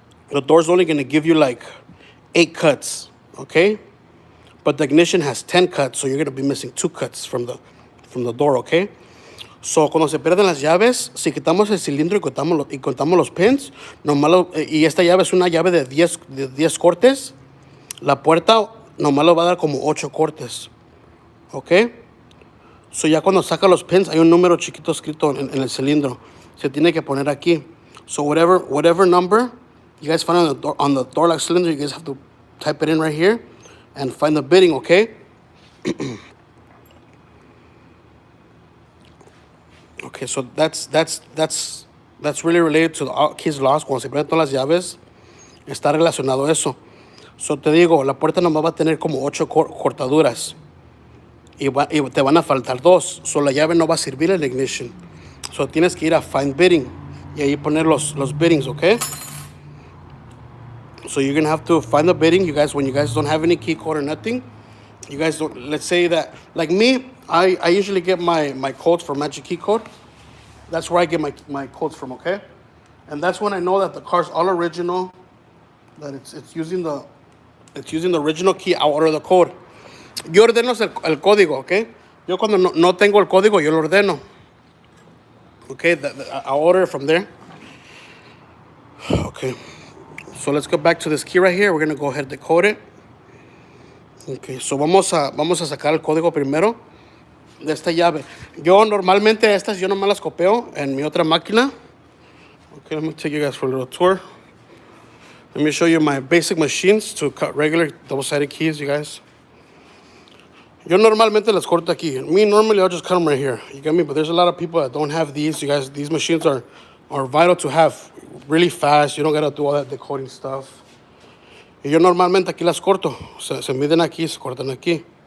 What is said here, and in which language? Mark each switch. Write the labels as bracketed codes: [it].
[en] The door's only gonna give you like 8 cuts, okay? But the ignition has 10 cuts, so you're going to be missing 2 cuts from the door, okay? [es] So, cuando se pierden las llaves, si quitamos el cilindro y contamos los pins, y esta llave es una llave de 10 cortes, la puerta nomás lo va a dar como 8 cortes, okay? So, ya cuando saca los pins, hay un número chiquito escrito en el cilindro. Se tiene que poner aquí. [en] So, whatever number you guys find on the door lock cylinder, you guys have to type it in right here and find the bidding, okay? Okay, so that's really related to the keys lost. [es] Cuando se prenden todas las llaves, está relacionado eso. [en] So te digo, [es] la puerta nomás va a tener como 8 cortaduras y te van a faltar 2. So la llave no va a servir el ignition. So tienes que ir a [en] find bidding [es] y ahí poner los biddings, okay? [en] So you're going to have to find the bidding. You guys, when you guys don't have any key code or nothing, you guys don't, let's say that, like me, I usually get my codes from Magic Key Code. That's where I get my codes from, okay? And that's when I know that the car's all original, that it's using the original key. I order the code. [es] Yo ordeno el código, [en] okay? [es] Yo cuando no tengo el código, yo lo ordeno. [en] Okay, I order it from there. Okay. So let's go back to this key right here. We're going to go ahead and decode it. [es] Okay, so vamos a sacar el código primero de esta llave. Yo normalmente estas yo nomás las copio en mi otra máquina. [en] Okay, let me take you guys for a little tour. Let me show you my basic machines to cut regular double-sided keys, you guys. [es] Yo normalmente las corto aquí. [en] Me, normally, I'll just cut them right here. You get me? But there's a lot of people that don't have these. You guys, these machines are vital to have really fast. You don't got to do all that decoding stuff. [es] Y yo normalmente aquí las corto. Se miden aquí, se cortan aquí.